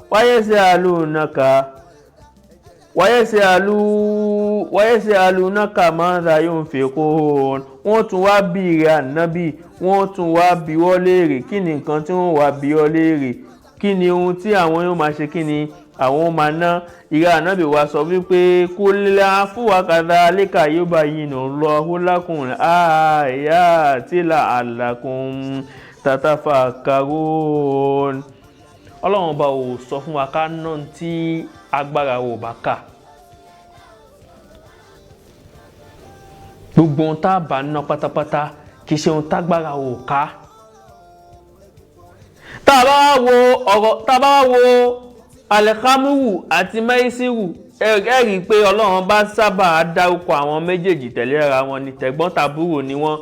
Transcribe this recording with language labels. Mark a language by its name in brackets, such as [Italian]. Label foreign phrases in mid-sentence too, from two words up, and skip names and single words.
[Arabic] ويسألونك ماذا ينفقون, [Yoruba] wọ́n tún wá bí rẹ̀ ànábì, wọ́n tún wá bí wọ́n léèrè kí ni nǹkan tí wọ́n wá bí wọ́n léèrè, kí ni ohun tí àwọn yóò máa ṣe, kí ni àwọn máa ná. ìrẹ́ ànábì wa sọ wípé [Arabic] قل عفو وكذلك يبين الله لكم آيات لعلكم تتفكرون. [Yoruba] ọlọ́run bá ò sọ fún wa ká ná tí agbára ò bá kà. gbogbo ohun tá a bá ná pátápátá kì í ṣe ohun tágbára ò ká. tá a bá wo alẹ́kámúrù àti máísírù, ẹ rí i pé ọlọ́run bá sábà dárúkọ àwọn méjèèjì tẹ̀lé ara wọn ni, tẹ̀gbọ́n tàbúrò ni wọ́n.